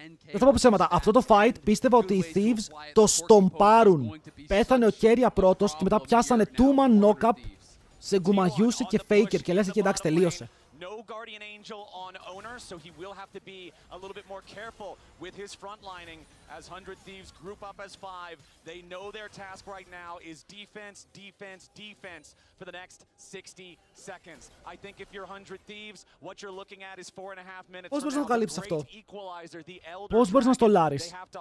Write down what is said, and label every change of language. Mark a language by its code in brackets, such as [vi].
[el] Δεν θα πω ψέματα. Αυτό το fight πίστευα ότι οι Thieves το στομπάρουν. Πέθανε ο Κέρια πρώτος και μετά πιάσανε 2-man knock-up σε Γκουμαγιούση και Faker και λες εκεί εντάξει τελείωσε. [en] No Guardian Angel on Owner, so he will have to be a little bit more careful with his frontlining as 100 Thieves group up as 5. They know their task right now is defense, defense, defense for the next 60 seconds. I think if you're 100 Thieves, what you're looking at is 4.5 minutes. [el] Πώς μπορείς να το καλύψεις αυτό? Πώς μπορείς να στολάρεις?